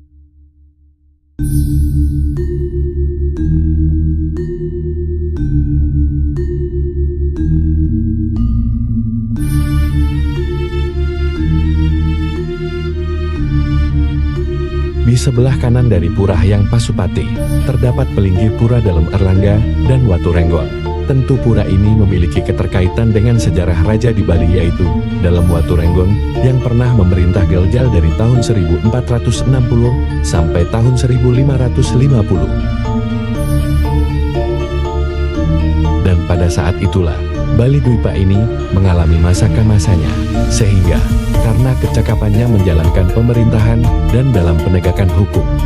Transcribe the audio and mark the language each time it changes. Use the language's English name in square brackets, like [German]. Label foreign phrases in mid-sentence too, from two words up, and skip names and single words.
[Indonesian] Di sebelah kanan dari Pura Hyang Pasupati, terdapat Pelinggih Pura Dalem Erlangga dan Watu Renggong. Tentu pura ini memiliki keterkaitan dengan sejarah raja di Bali, yaitu Dalem Watu Renggong yang pernah memerintah Galjal dari tahun 1460 sampai tahun 1550. Dan pada saat itulah, Bali Dwipa ini mengalami masa keemasannya, sehingga karena kecakapannya menjalankan pemerintahan dan dalam penegakan hukum.